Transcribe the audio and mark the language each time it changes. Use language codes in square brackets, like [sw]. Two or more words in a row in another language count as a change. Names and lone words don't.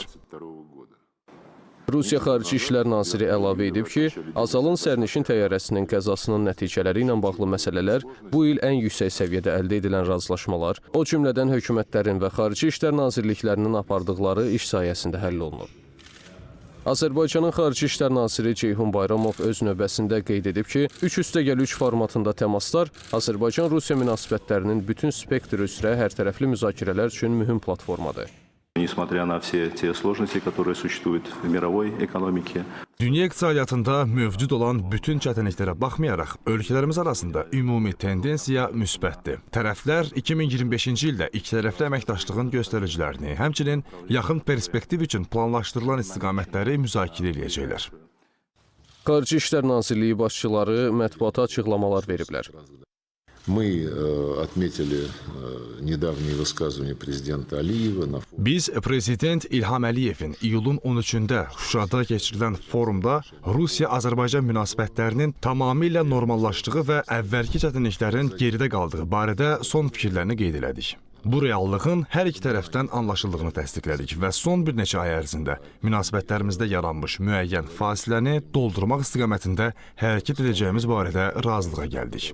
[az] Rusiya Xarici İşlər Naziri əlavə edib ki, Azalın sərnişin təyyarəsinin qəzasının nəticələri ilə bağlı məsələlər bu il ən yüksək səviyyədə əldə edilən razılaşmalar, o cümlədən hökumətlərin və Xarici İşlər Nazirliklərinin apardıqları iş sayəsində həll olunub. Azərbaycanın Xarici İşlər Naziri Ceyhun Bayramov öz növbəsində qeyd edib ki, 3+3 formatında təmaslar Azərbaycan-Rusiya münasibətlərinin bütün spektri üzrə hərtərəfli müzakirələr üçün mühüm platformadır. [ru] Несмотря на все те сложности, которые существуют в мировой экономике. [az] Dünya iqtisadiyyatında mövcud olan bütün çətinliklərə baxmayaraq, ölkələrimiz arasında ümumi tendensiya müsbətdir. Tərəflər 2025-ci ildə ikitərəfli əməkdaşlığın göstəricilərini, həmçinin yaxın perspektiv üçün planlaşdırılan istiqamətləri müzakirə edəcəklər. Xarici İşlər Nazirliyi başçıları mətbuata açıqlamalar veriblər. [ru] Мы отметили недавние высказывания президента Алиева. [az] Biz Prezident İlham Əliyevin iyulun 13-də Şuşada keçirilən forumda Rusiya-Azərbaycan münasibətlərinin tamamilə normallaşdığı və əvvəlki çətinliklərin geridə qaldığı barədə son fikirlərini qeyd elədik. Bu reallığın hər iki tərəfdən anlaşıldığını təsdiqlədik və son bir neçə ay ərzində münasibətlərimizdə yaranmış müəyyən fasiləni doldurmaq istiqamətində hərəkət edəcəyimiz barədə razılığa gəldik.